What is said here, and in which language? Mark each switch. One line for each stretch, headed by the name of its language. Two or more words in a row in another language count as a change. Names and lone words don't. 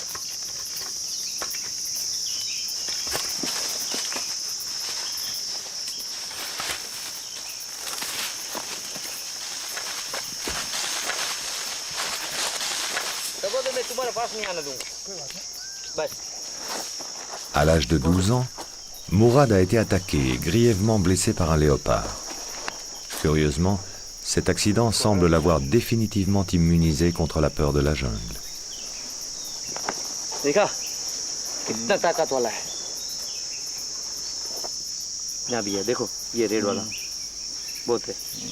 Hindi: मैं तुम्हारे पास नहीं आने दूंगा. बस.
French: À l'âge de 12 ans, Mourad a été attaqué et grièvement blessé par un léopard. Curieusement, cet accident semble l'avoir définitivement immunisé contre la peur de la jungle.
Hindi: देखा कितना ताकत वाला है. यहाँ भी है, देखो ये रेड वाला बहुत है.